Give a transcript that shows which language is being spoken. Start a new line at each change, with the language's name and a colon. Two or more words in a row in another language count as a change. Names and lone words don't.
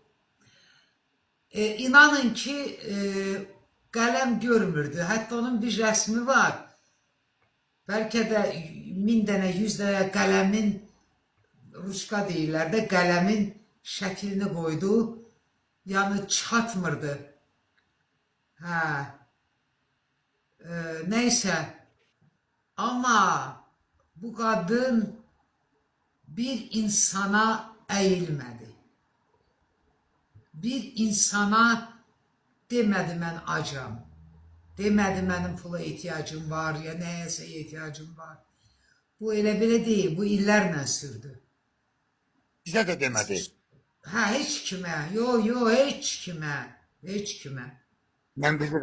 Azerbaijani: İnanın ki, qələm görmürdü. Hətta onun bir rəsmi var. Bəlkə də 1000 dənə, 100 dənə qələmin, ruşka deyirlər də, qələmin şəklini qoydu. Yəni çatmırdı.
Turkish: Neyse, ama bu kadın bir insana eğilmedi. Bir insana demedi
Azerbaijani: mən acam. Demedi mənim pula ihtiyacım var ya nəyəsə ihtiyacım var. Bu elə belə deyil, bu illərlə sürdü.
Turkish: Bize de demedi.
Azerbaijani: Heç kimə, yo, heç kimə, heç kimə. Ben bilirim.